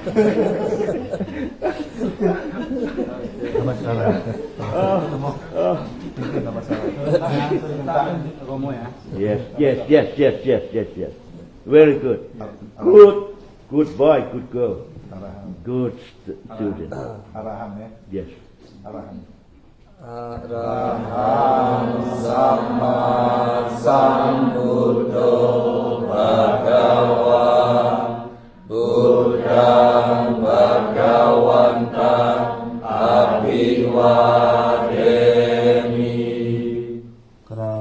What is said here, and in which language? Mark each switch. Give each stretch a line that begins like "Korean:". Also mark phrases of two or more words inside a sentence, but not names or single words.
Indonesian: Romo ya.
English: Yes. Very good. Good boy, good girl, good student.
Pali: Arahan ya.
English: Yes.
Pali: Arahan. Araham Sama Sambuddho Bhagava Buddhang Bhagavanta Abhiwademi